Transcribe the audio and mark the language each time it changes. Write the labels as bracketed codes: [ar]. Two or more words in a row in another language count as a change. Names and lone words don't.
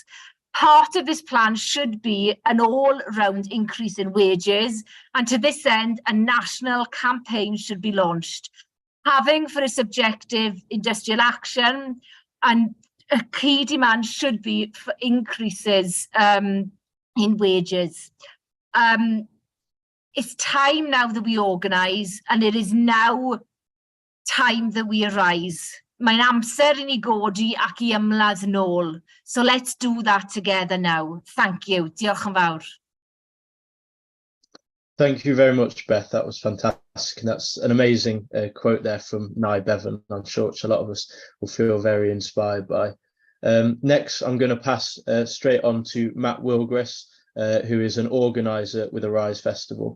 [en] Part of this plan should be an all-round increase in wages, and to this end, a national campaign should be launched, having for its objective industrial action, and a key demand should be for increases in wages." It's time now that we organise, and it is now time that we arise. [cy] Mae'n amser I ni godi ac I ymladd nôl. [en] So let's do that together now. Thank you. [cy] Diolch yn fawr. [en] Thank you very much, Beth. That was fantastic. And that's an amazing quote there from Nye Bevan. I'm sure which a lot of us will feel very inspired by. Next, I'm going to pass straight on to Matt Willgress, who is an organiser with Arise Festival.